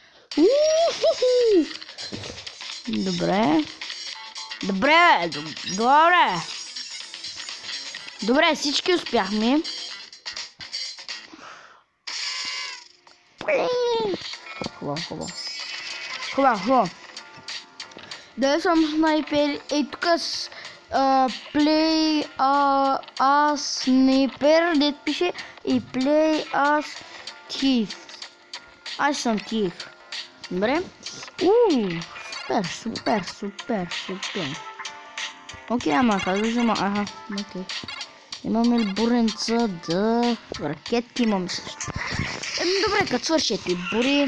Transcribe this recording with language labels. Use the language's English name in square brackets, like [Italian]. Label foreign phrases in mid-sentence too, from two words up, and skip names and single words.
[Bulgarian] Добре, всички успяхме. Хубаво. Да съм снайпер. Ей тук с [English] play as sniper, [Bulgarian] дет пише, и [English] play as thief. [Bulgarian] Аз съм thief. Добре. Супер. Окей, ама как да взема? Аха, окей. Имаме ли буренца? Да. Ракетки имаме също. Добре, като свърши ето и бури.